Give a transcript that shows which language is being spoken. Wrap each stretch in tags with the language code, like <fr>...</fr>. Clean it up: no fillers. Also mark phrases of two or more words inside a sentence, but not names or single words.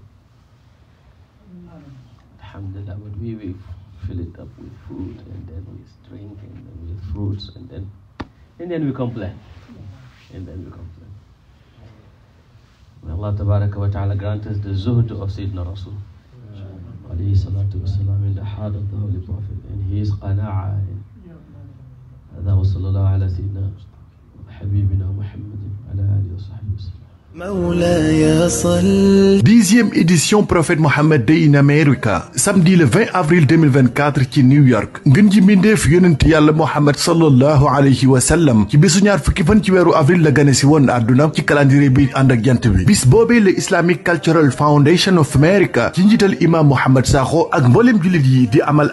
<en>Alhamdulillah, but we will fill it up with food, and then with drink, and then with fruits, and then we complain. May Allah</en> <ar>تبارك وتعالى</ar> <en>grant us the zuhd of</en> <ar>سيدنا رسول عليه الصلاة والسلام</ar> <en>in the heart of the Holy Prophet and his qana'a.</en> <ar>هذا وصلى الله على سيدنا حبيبنا محمد على آله وصحبه وسلم.</ar> <fr>10e édition prophète</fr> <wo>Mohamed Day in America</wo> <fr>samedi le 20 avril 2024</fr> <wo>ci New York ngën ji mbindeef yonent yàlla Mohamed</wo> <ar>صلى الله عليه وسلم</ar> <wo>ci bisu ñaar fukki fan ci weeru avril la gane si woon àdduna ci calendrier bi ànd ak jant bi bis boobee le Islamic Cultural Foundation of America ci njiital imam Mohamed SAKHO ak mboolem jullit yi di amal</wo>